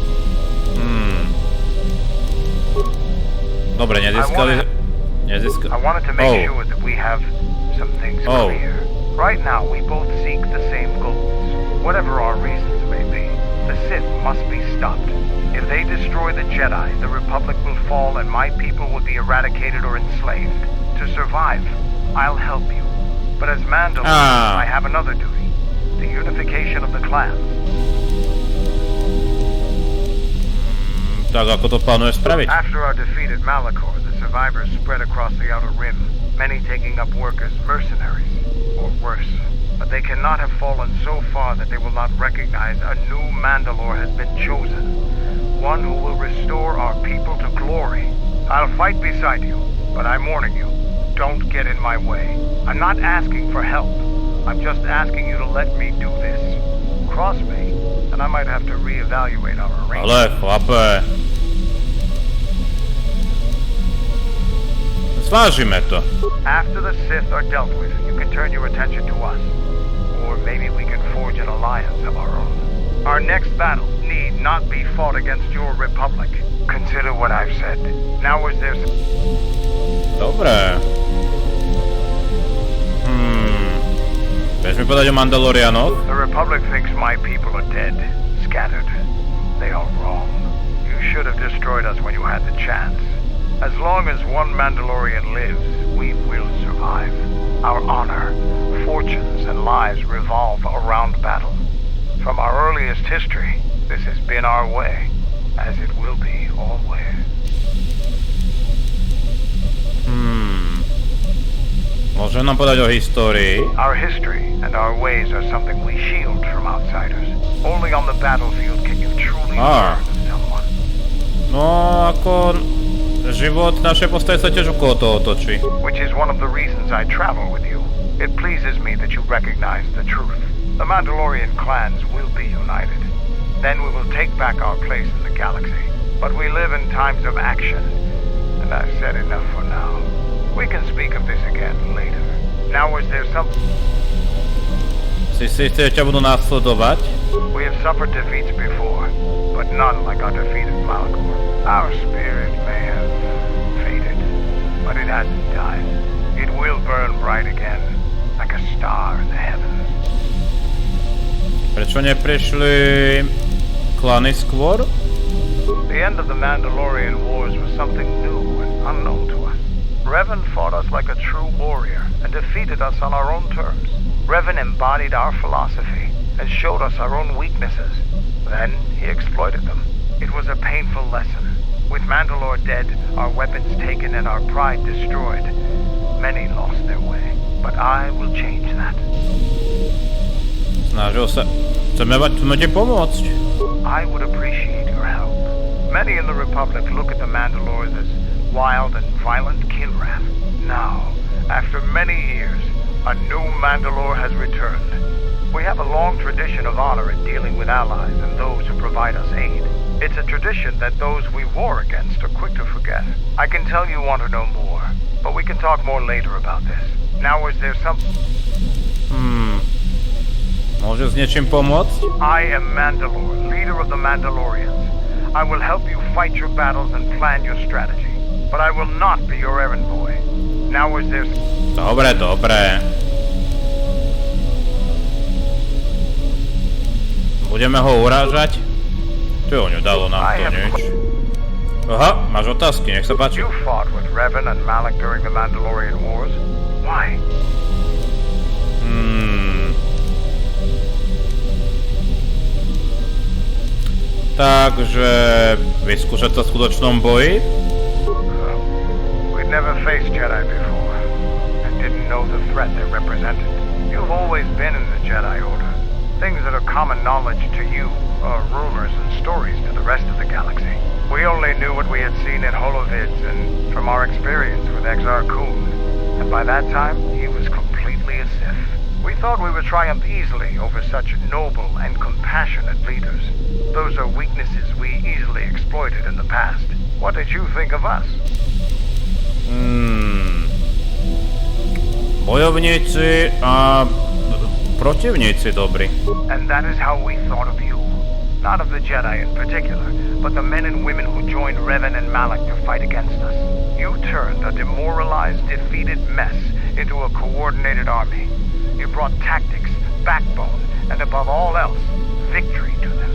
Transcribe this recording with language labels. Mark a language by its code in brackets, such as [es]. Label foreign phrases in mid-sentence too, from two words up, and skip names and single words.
[sk] Dobre, nezískali... [en] I wanted to make sure that we have some things clear. Right now, we both seek the same goals. Whatever our reasons may be, the Sith must be stopped. If they destroy the Jedi, the Republic will fall and my people will be eradicated or enslaved. To survive, I'll help you. But as Mandalore, I have another duty. The unification of the clans. [sk] Tak ako to plánuje spraviť? [en] After our defeat at Malachor, the survivors spread across the Outer Rim, many taking up work as mercenaries, or worse. But they cannot have fallen so far that they will not recognize a new Mandalore has been chosen. One who will restore our people to glory. I'll fight beside you, but I'm warning you, don't get in my way. I'm not asking for help. I'm just asking you to let me do this. Cross me, and I might have to reevaluate our arrangement. [sk] Ale chlape. Zvážime to. [en] After the Sith are dealt with, you can turn your attention to us. Or maybe we can forge an alliance of our own. Our next battle need not be fought against your republic. Consider what I've said. Now is there... [sk] Dobre. Vieš mi povedať o Mandalorianoch? [en] The Republic thinks my people are dead, scattered. They are wrong. You should have destroyed us when you had the chance. As long as one Mandalorian lives, we will survive. Our honor, fortunes, and lives revolve around battle. From our earliest history, this has been our way, as it will be always. [sk] Môže nám povedať o histórii? [en] Our history and our ways are something we shield from outsiders. Only on the battlefield can you truly learn someone. [sk] No, ako... Život našej postavy sa tiež okolo toho točí. [en] Which is one of the reasons I travel with you. It pleases me that you recognize the truth. The Mandalorian clans will be united. Then we will take back our place in the galaxy. But we live in times of action. And I've said enough for now. We can speak of this again later. Now is there something... [sk] Si istý, ťa budú následovať? [en] We have suffered defeats before, but none like our defeat at Malachor. Our spirit may have faded, but it hasn't died. It will burn bright again, like a star in the heavens. [sk] Prečo neprišli klany skôr? [en] The end of the Mandalorian Wars was something new and unknown to us. Revan fought us like a true warrior and defeated us on our own terms. Revan embodied our philosophy and showed us our own weaknesses. Then he exploited them. It was a painful lesson. With Mandalore dead, our weapons taken and our pride destroyed, many lost their way. But I will change that. [sk] Snažil sa... Chceme ti pomôcť. [en] I would appreciate your help. Many in the Republic look at the Mandalores as wild and violent kinrath. Now, after many years, a new Mandalore has returned. We have a long tradition of honor in dealing with allies and those who provide us aid. It's a tradition that those we war against are quick to forget. I can tell you want to know more, but we can talk more later about this. Now is there some... [sk] Môže s niečím pomôcť? [en] I am Mandalore, leader of the Mandalorians. I will help you fight your battles and plan your strategy. But I will not be your errand boy. Now is there... [sk] Dobre, dobre. Budeme ho urážať? Čo ho dalo nám to nič? Aha, máš otázky, nech sa páči. [en] You fought with Revan and Malak during the Mandalorian Wars. Why? [sk] Takže vyskúšať sa v skutočnom boji? [en] We'd never faced Jedi before and didn't know the threat they represented. You've always been in the Jedi Order. Things that are common knowledge to you are rumors and stories to the rest of the galaxy. We only knew what we had seen in holovids and from our experience with Exar Kun. And by that time, he was completely a Sith. We thought we would triumph easily over such noble and compassionate leaders. Those are weaknesses we easily exploited in the past. What did you think of us? [sk] Bojovníci a protivníci dobrí. [en] And that is how we thought of you. Not of the Jedi in particular, but the men and women who joined Revan and Malak to fight against us. You turned a demoralized, defeated mess into a coordinated army. You brought tactics, backbone, and above all else, victory to them.